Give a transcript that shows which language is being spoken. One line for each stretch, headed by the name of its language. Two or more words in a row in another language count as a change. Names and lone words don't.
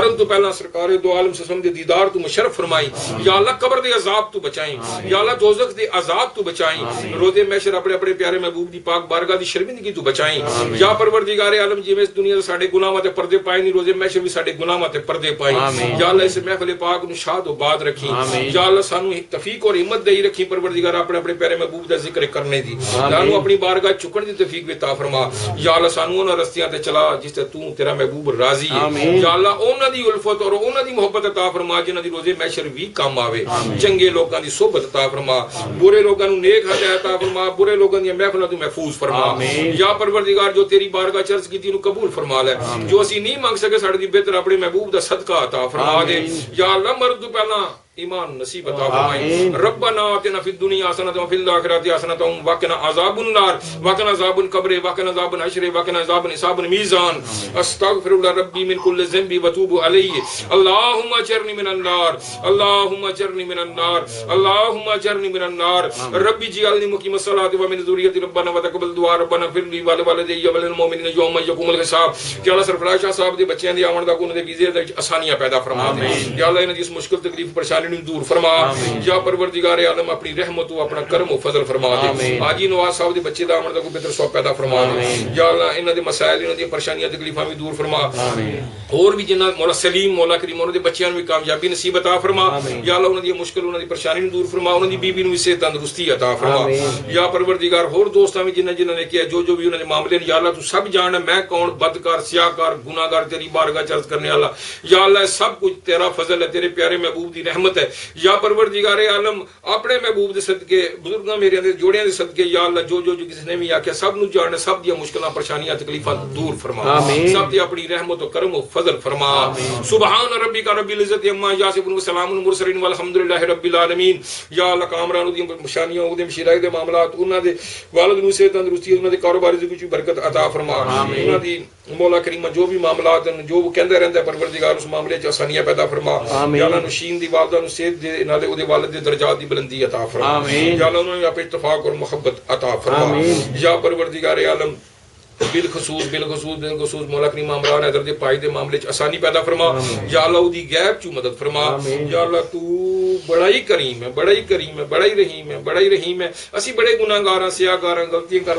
Punjabi: پہلا سرکار دو عالم صلی اللہ علیہ وسلم دے دیدار تو مشرف فرمائی یا اللہ قبر دے عذاب تو بچائیں یا اللہ دوزخ دے عذاب تو بچائیں روزے محشر اپنے اپنے پیارے محبوب دی پاک بارگاہ دی شرمندگی تو بچائیں یا پروردگار عالم جی میں اس دنیا دے ساڈے گناہاں تے پردے پائے نہیں روزے محشر بھی ساڈے گناہاں تے پردے پائیں یا اللہ اس محفل پاک نو شاد و باد رکھیں یا اللہ سانو توفیق اور ہمت دے رکھیں پروردگار اپنے اپنے پیارے محبوب دا ذکر کرنے دی سانو اپنی بارگاہ چکن دی توفیق عطا فرما یا اللہ سانو انہاں رستیاں تے چلا جس تے تو تیرا محبوب راضی ہے یا اللہ انہاں دی الفت اور انہاں دی محبت عطا فرما جنہاں دی روزے محشر بھی کام آوے چنگے لوکاں دی صحبت عطا فرما برے لوگاں نو نیک ہدایت عطا فرما برے لوگاں دی محفلاں تو محفوظ فرما یا پروردگار جو تیری بارگاہ چرچ کیتی نو قبول فرما لے جو اسی نہیں مانگ سکے ساڈے دی بہتر اپنے محبوب دا صدقہ عطا فرما دے یا اللہ مرد تو پہلا ایمان نصیب عطا فرمائیں
Arabic: ربنا آتنا فی الدنیا حسنۃ وفی الآخرۃ حسنۃ وقنا عذاب النار وقنا عذاب القبر وقنا عذاب الحشر وقنا عذاب حساب الميزان استغفر الله ربي من كل ذنب واتوب عليه اللهم اجرني من النار اللهم اجرني من النار اللهم اجرني من النار ربي اجعلني مقيم الصلاة ومن ذريتي ربنا وتقبل دعاء ربنا اغفر لي ولوالدي وللمؤمنين يوم يقوم الحساب
Punjabi: کہ اللہ سرفراز شاہ صاحب دے بچیاں دی آمد دا کو انہاں دے ویزے وچ آسانیاں پیدا فرما دے یا اللہ انہاں دی اس مشکل تکلیف پریشانی دور فرما یا پروردگار عالم اپنی رحمت و اپنا کرم و فضل فرما دے حاجی نواز صاحب دے بچے دا عمر دا کو بہتر ثواب پیدا فرما دے یا اللہ انہاں دے مسائل انہاں دی پریشانیاں تکلیفاں بھی دور فرما اور بھی جنہاں مولا سلیم مولا کریم انہاں دے بچیاں نوں بھی کامیابی نصیب عطا فرما یا اللہ انہاں دی مشکل انہاں دی پریشانی نوں دور فرما انہاں دی بیوی نوں بھی صحت تندرستی عطا فرما یا پروردگار اور دوستاں بھی جنہاں نے کیا جو بھی انہاں دے معاملے یا اللہ تو سب جان ہے میں کون بدکار سیاہکار گناہگار تیری بارگاہ چرچ کرنے والا یا اللہ سب کچھ تیرا فضل ہے تیرے پیارے محبوب دی رحمت ہے یا پروردگار عالم اپنے محبوب دے صدقے بزرگاں میرے دے جوڑیاں دے صدقے یا اللہ جو کسی نے بھی آکھیا سب نو جان سب دی مشکلاں پریشانیاں تکلیفاں دور فرما سب دی اپنی رحمت و کرم و فضل فرما
Arabic: سبحان ربک رب العزت عما یصفون وسلام علی المرسلین والحمدللہ رب العالمین
Punjabi: یا اللہ کامران دی پریشانیاں او دے شرائع دے معاملات انہاں دے والد نو صحت تندرستی انہاں دے کاروبار دی کچھ برکت عطا فرما انہاں دی مولا کریم جو بھی معاملات ہیں جو وہ کہندے رہندا ہے پروردگار اس معاملے چ آسانیاں پیدا فرما یا اللہ نشین دی والدہ نو صحت دے نالے او دے والد دے درجات دی بلندی عطا فرما یا اللہ انہاں پہ اتفاق اور محبت عطا فرما یا پروردگار عالم بالخصوص مولا کریم عمران حیدر دے پائی دے معاملے چ آسانی پیدا فرما یا اللہ دی غیب چ مدد فرما یا اللہ تو بڑا ہی کریم ہے بڑا ہی کریم ہے بڑا ہی رحیم ہے بڑا ہی رحیم ہے اسی بڑے گناہگار ہیں سیاہکار ہیں غلطیاں کر